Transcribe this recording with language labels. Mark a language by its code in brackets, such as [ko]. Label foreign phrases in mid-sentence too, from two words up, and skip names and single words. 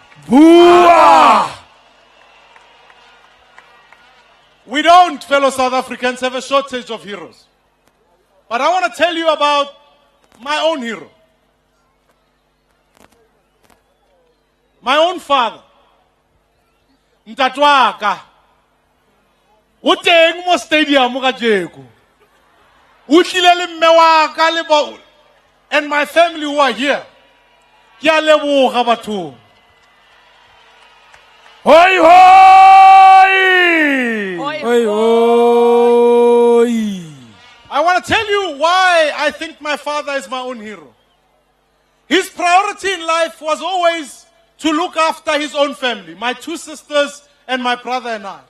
[en] Booah! We don't, fellow South Africans, have a shortage of heroes. But I want to tell you about my own hero. My own father. [tn] Ntatwaka. Uteng mo stadium ka jeko. Utlile le mme wa ka le [en] and my family who are here. [tn] Ke a leboga batho. Hoi hoi! Hoi, Hoi hoi! [en] I want to tell you why I think my father is my own hero. His priority in life was always to look after his own family, my two sisters and my brother and I.